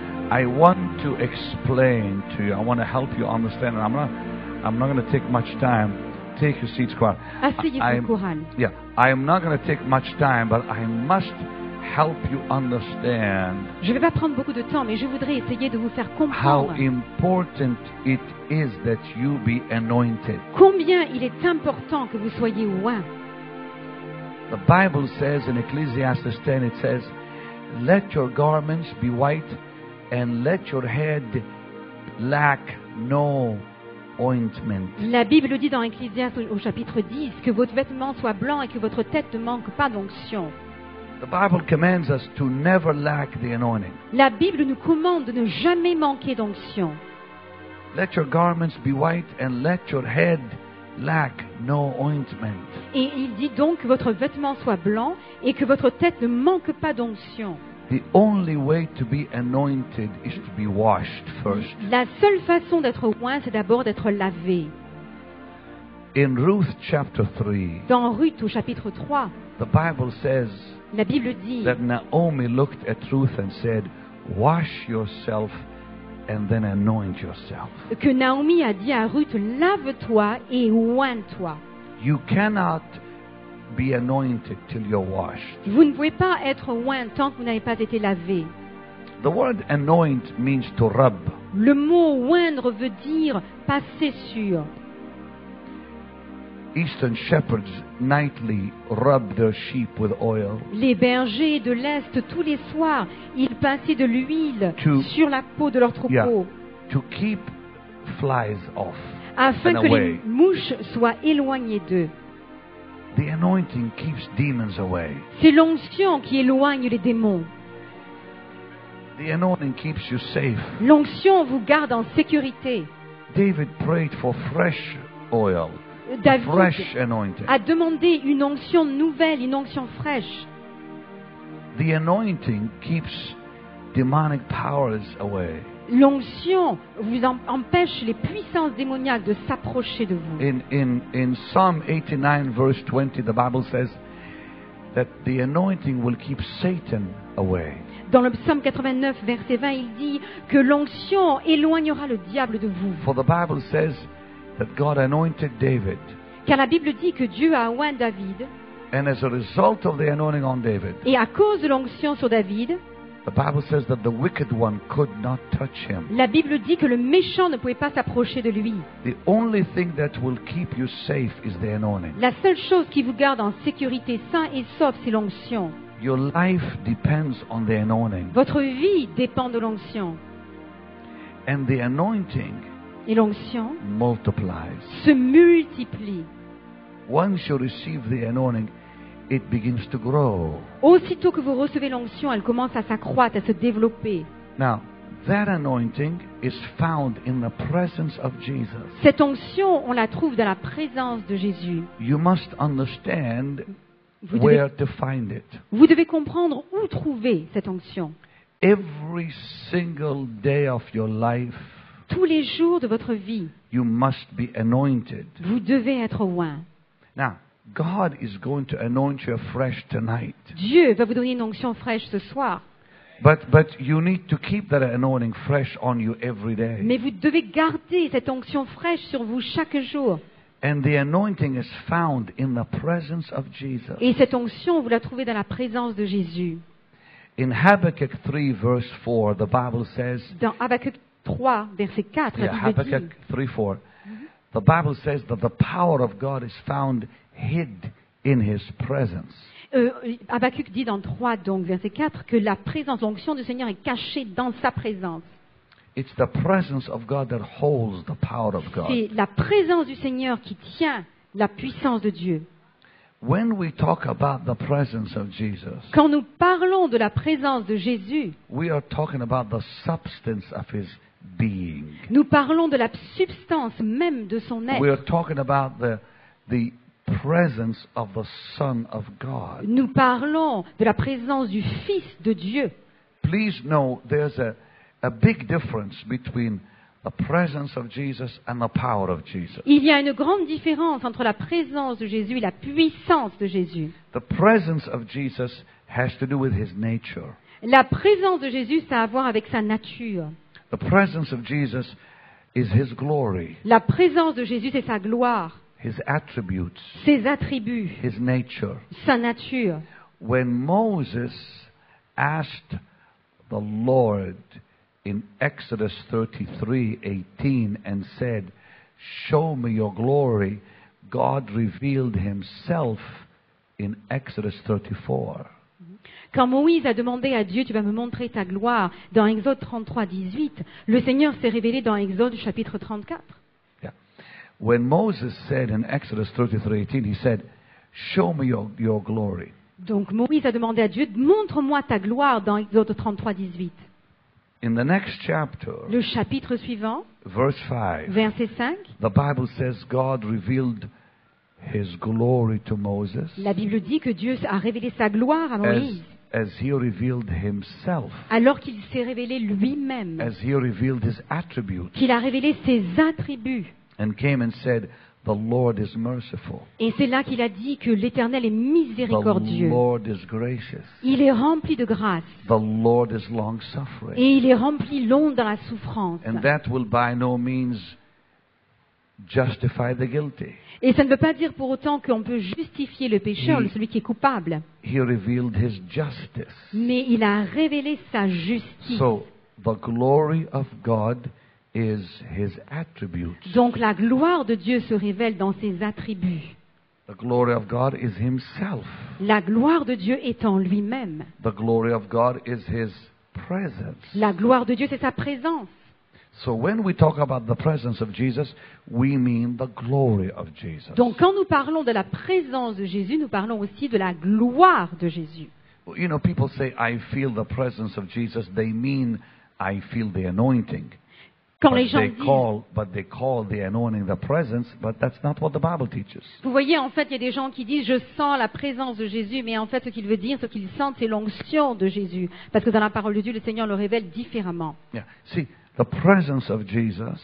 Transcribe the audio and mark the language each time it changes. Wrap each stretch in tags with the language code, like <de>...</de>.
<en>I want to explain to you. I want to help you understand. And I'm not going to take much time. Take your seats, choir.</en> <fr>Asseyez-vous, chorale.</fr> <en>Yeah, I am not going to take much time, but I must help you understand</en> <fr>Je ne vais pas prendre beaucoup de temps, mais je voudrais essayer de vous faire</fr> <en>how</en> <fr>comprendre</fr> <en>important it is that you be anointed.</en> <fr>combien il est important que vous soyez oints.</fr> <en>The Bible says in Ecclesiastes 10, it says, "Let your garments be white, and let your head lack no ointment."</en> <fr>La Bible dit dans Ecclésiaste au chapitre 10 que votre vêtement soit blanc et que votre tête ne manque pas d'onction.</fr> <en>The Bible commands us to never lack the anointing.</en> <fr>La Bible nous commande de ne jamais manquer d'onction.</fr> <en>Let your garments be white, and let your head lack no ointment.</en> <fr>Et il dit donc que votre vêtement soit blanc et que votre tête ne manque pas d'onction.</fr> <en>The only way to be anointed is to be washed first.</en> <fr>La seule façon d'être oint, c'est d'abord d'être lavé.</fr> <en>In Ruth chapter 3,</en> <fr>Dans Ruth au chapitre 3,</fr> <en>the Bible says</en> <fr>la Bible dit</fr> <en>that Naomi looked at Ruth and said, "Wash yourself and then anoint yourself."</en> <fr>que Naomi a dit à Ruth, lave-toi et oins-toi.</fr> <en>You cannot be anointed till you're washed.</en> <fr>Vous ne pouvez pas être oint tant que vous n'avez pas été lavé.</fr> <en>The word anoint means to rub.</en> <fr>Le mot oindre veut dire passer sur.</fr> <en>Eastern shepherds nightly rub their sheep with oil</en> <fr>Les bergers de l'Est, tous les soirs, ils passaient de l'huile</fr> <en>To-</en> <fr>sur la peau de leur troupeau,</fr> <en>to keep flies off</en> <fr>afin</fr> <en>and</en> <fr>que</fr> <en>away.</en> <fr>les mouches soient éloignées d'eux.</fr> <en>The anointing keeps demons away.</en> <fr>C'est l'onction qui éloigne les démons.</fr> <en>The anointing keeps you safe.</en> <fr>L'onction vous garde en sécurité.</fr> <en>David prayed for fresh oil,</en> <fr>David</fr> <en>fresh anointing.</en> <fr>a demandé une onction nouvelle, une onction fraîche.</fr> <en>The anointing keeps demonic powers away.</en> <fr>L'onction vous empêche les puissances démoniaques de s'approcher de vous.</fr> <en>In Psalm 89 verse 20, the Bible says that the anointing will keep Satan away.</en> <fr>Dans le psaume 89, verset 20, il dit que l'onction éloignera le diable de vous.</fr> <en>For the Bible says that God anointed David,</en> <fr>Car la Bible dit que Dieu a oint David,</fr> <en>and as a result of the anointing on David,</en> <fr>et à cause de l'onction sur David,</fr> <en>the Bible says that the wicked one could not touch him.</en> <fr>la Bible dit que le méchant ne pouvait pas s'approcher de lui.</fr> <en>The only thing that will keep you safe is the anointing.</en> <fr>La seule chose qui vous garde en sécurité, sain et sauf, c'est l'onction.</fr> <en>Your life depends on the anointing.</en> <fr>Votre vie dépend de l'onction.</fr> <en>And the anointing</en> <fr>Et l'onction</fr> <en>multiplies.</en> <fr>se multiplie.</fr> <en>Once you receive the anointing, it begins to grow.</en> <fr>Aussitôt que vous recevez l'onction, elle commence à s'accroître, à se développer.</fr> <en>Now, that anointing is found in the presence of Jesus.</en> <fr>Cette onction, on la trouve dans la présence de Jésus.</fr> <en>You must understand</en> <fr>Vous devez,</fr> <en>where to find it.</en> <fr>vous devez comprendre où trouver cette onction.</fr> <en>Every single day of your life,</en> <fr>Tous les jours de votre vie,</fr> <en>you must be anointed.</en> <fr>vous devez être oint.</fr> <en>Now, God is going to anoint you afresh tonight.</en> <fr>Dieu va vous donner une onction fraîche ce soir.</fr> <en>But you need to keep that anointing fresh on you every day.</en> <fr>Mais vous devez garder cette onction fraîche sur vous chaque jour.</fr> <en>And the anointing is found in the presence of Jesus.</en> <fr>Et cette onction, vous la trouvez dans la présence de Jésus.</fr> <en>In Habakkuk 3 verse 4, the Bible says,</en> <fr>Dans Habakkuk 3, verset 4, la Bible Habakkuk dit,</fr> <en>3:4, the Bible says that the power of God is found hid in His presence.</en> <fr>Habakkuk dit dans 3, donc verset 4, que la présence, l'onction du Seigneur est cachée dans sa présence.</fr> <en>It's the presence of God that holds the power of God.</en> <fr>C'est la présence du Seigneur qui tient la puissance de Dieu.</fr> <en>When we talk about the presence of Jesus,</en> <fr>Quand nous parlons de la présence de Jésus,</fr> <en>we are talking about the substance of His being.</en> <fr>nous parlons de la substance même de son</fr> <en>We</en> <fr>être.</fr> <en>are talking about the presence of the Son of God.</en> <fr>Nous parlons de la présence du Fils de Dieu.</fr> <en>Please know there's a big difference between the presence of Jesus and the power of Jesus.</en> <fr>Il y a une grande différence entre la présence de Jésus et la puissance de Jésus.</fr> <en>The presence of Jesus has to do with his nature.</en> <fr>La présence de Jésus, ça a à voir avec sa nature.</fr> <en>The presence of Jesus is his glory,</en> <fr>La présence de Jésus, c'est sa gloire,</fr> <en>his attributes,</en> <fr>ses attributs,</fr> <en>his nature.</en> <fr>sa nature.</fr> <en>When Moses asked the Lord in Exodus 33:18 and said, "Show me your glory," God revealed himself in Exodus 34.</en> <fr>Quand Moïse a demandé à Dieu, tu vas me montrer ta gloire, dans Exode 33, 18, le Seigneur s'est révélé dans Exode chapitre 34.</fr> <en>Yeah. When Moses said in Exodus 33:18, he said, "Show me your glory."</en> <fr>Donc Moïse a demandé à Dieu, montre-moi ta gloire dans Exode 33, 18.</fr> <en>In the next chapter,</en> <fr>Le chapitre suivant,</fr> <en>verse 5,</en> <fr>verset 5,</fr> <en>the Bible says God revealed his glory to Moses</en> <fr>la Bible dit que Dieu a révélé sa gloire à Moïse,</fr> <en>as he revealed himself,</en> <fr>alors qu'il s'est révélé lui-même,</fr> <en>as he revealed his attributes,</en> <fr>qu'il a révélé ses attributs.</fr> <en>and came and said, "The Lord is merciful.</en> <fr>Et c'est là qu'il a dit que l'Éternel est</fr> <en>The</en> <fr>miséricordieux.</fr> <en>Lord is gracious.</en> <fr>Il est rempli de grâce.</fr> <en>The Lord is long-suffering."</en> <fr>Et il est rempli long dans la souffrance.</fr> <en>And that will by no means justify the guilty.</en> <fr>Et ça ne veut pas dire pour autant qu'on peut justifier le pécheur, Oui. celui qui est coupable.</fr> <en>He revealed his justice.</en> <fr>Mais il a révélé sa justice.</fr> <en>So the glory of God is his attributes.</en> <fr>Donc la gloire de Dieu se révèle dans ses attributs.</fr> <en>The glory of God is himself.</en> <fr>La gloire de Dieu est en lui-même.</fr> <en>The glory of God is his presence.</en> <fr>La gloire de Dieu, c'est sa présence.</fr> <en>So when we talk about the presence of Jesus, we mean the glory of Jesus.</en> <fr>Donc quand nous parlons de la présence de Jésus, nous parlons aussi de la gloire de Jésus.</fr> <en>You know, people say, "I feel the presence of Jesus." They mean, "I feel the anointing."</en> <fr>Quand les gens disent,</fr> <en>But they call the anointing the presence, but that's not what the Bible teaches.</en> <fr>vous voyez, en fait, il y a des gens qui disent, je sens la présence de Jésus, mais en fait, ce qu'il veut dire, ce qu'ils sentent, c'est l'onction de Jésus. Parce que dans la parole de Dieu, le Seigneur le révèle différemment.</fr> <en>Yeah. See, the presence of Jesus</en>